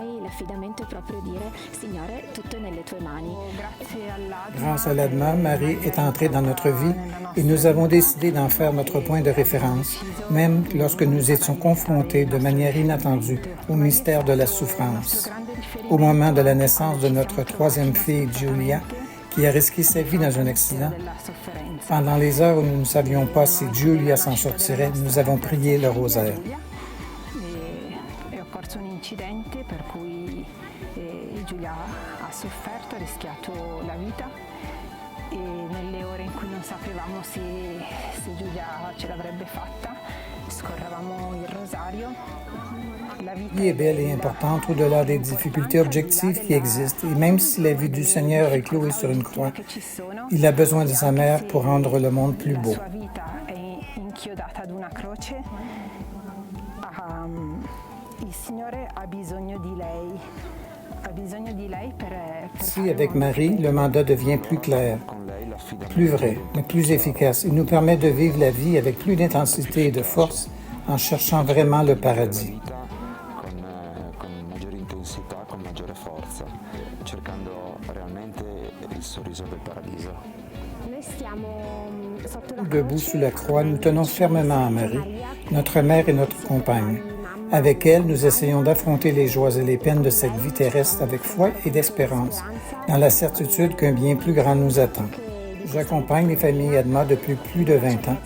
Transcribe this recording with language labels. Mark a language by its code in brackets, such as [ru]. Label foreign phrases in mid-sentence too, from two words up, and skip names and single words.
[fr] Grâce à l'ADMA, Marie est entrée dans notre vie et nous avons décidé d'en faire notre point de référence, même lorsque nous étions confrontés de manière inattendue au mystère de la souffrance. Au moment de la naissance de notre 3e fille, Giulia, qui a risqué sa vie dans un accident, pendant les heures où nous ne savions pas si Giulia s'en sortirait, nous avons prié le rosaire. [it] Giulia ha sofferto, ha rischiato la vita e nelle ore in cui non sapevamo se Giulia ce l'avrebbe fatta, scorrevamo il rosario. [fr] La vie est belle et importante au-delà des difficultés objectives qui existent et même si la vie du Seigneur est clouée sur une croix, il a besoin de sa mère pour rendre le monde plus beau. [it] Il Signore ha bisogno di lei. [fr] Ici, avec Marie, le mandat devient plus clair, plus vrai, mais plus efficace. Il nous permet de vivre la vie avec plus d'intensité et de force en cherchant vraiment le paradis. [it] maggiore intensità, con maggiore forza, cercando realmente il sorriso del paradiso. [fr] Debout sous la croix, nous tenons fermement à Marie, notre mère et notre compagne. Avec elle, nous essayons d'affronter les joies et les peines de cette vie terrestre avec foi et d'espérance, dans la certitude qu'un bien plus grand nous attend. J'accompagne les familles Edma depuis plus de 20 ans.